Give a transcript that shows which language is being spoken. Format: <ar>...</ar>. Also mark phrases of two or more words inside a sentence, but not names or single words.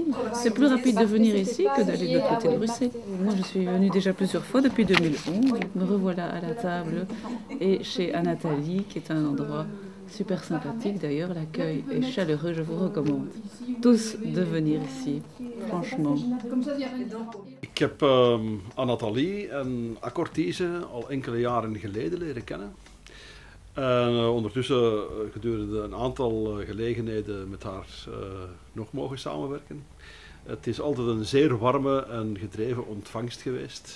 <fr>C'est plus rapide de venir ici que d'aller de l'autre côté de Bruxelles. Moi, je suis venue déjà plusieurs fois depuis 2011. Me revoilà à la table et chez Anathalie, qui est un endroit super sympathique. D'ailleurs, l'accueil est chaleureux. Je vous recommande tous de venir ici, franchement.</fr> <nl>Ik heb Anathalie en Accortise al enkele jaren geleden leren kennen. Ondertussen gedurende een aantal gelegenheden met haar nog mogen samenwerken. Het is altijd een zeer warme en gedreven ontvangst geweest.</nl>